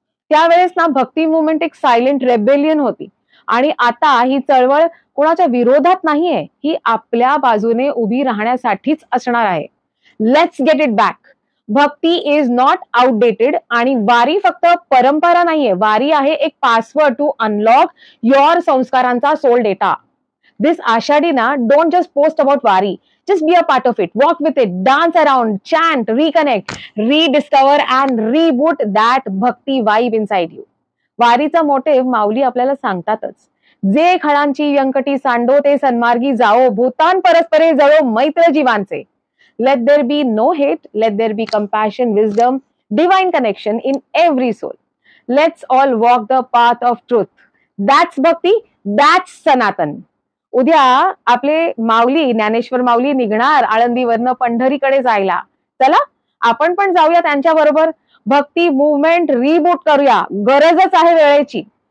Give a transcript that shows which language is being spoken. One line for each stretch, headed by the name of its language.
Marathi: त्यावेळेस ना भक्ती मुवमेंट एक सायलेंट रेबेलियन होती. आणि आता ही चळवळ कोणाच्या विरोधात नाहीये, ही आपल्या बाजूने उभी राहण्यासाठीच असणार आहे.
English: Let's get it back. Bhakti is not outdated.
Marathi: आणि वारी फक्त परंपरा नाहीये, वारी आहे एक
English: password to unlock your
Marathi: संस्कारांचा soul data.
English: This Ashadina, don't just post about Wari. Just be a part of it. Walk with it. Dance around. Chant. Reconnect. Rediscover and reboot that Bhakti vibe inside you.
Marathi: वारीचा motive माऊली आपल्याला सांगतातच. जे खळांची व्यंकटी सांडो ते सन्मार्गी जाओ, भूतान परस्परे जळो मैत्र जीवांचे.
English: Let there be no hate. Let there be compassion, wisdom, divine connection in every soul. Let's all walk the path of truth. That's Bhakti. That's Sanatan.
Marathi: उद्या आपले माऊली, ज्ञानेश्वर माऊली निघणार आळंदीवरनं पंढरीकडे जायला. चला आपण पण जाऊया त्यांच्या बरोबर. भक्ती मुवमेंट रिबूट करूया, गरजच आहे वेळेची.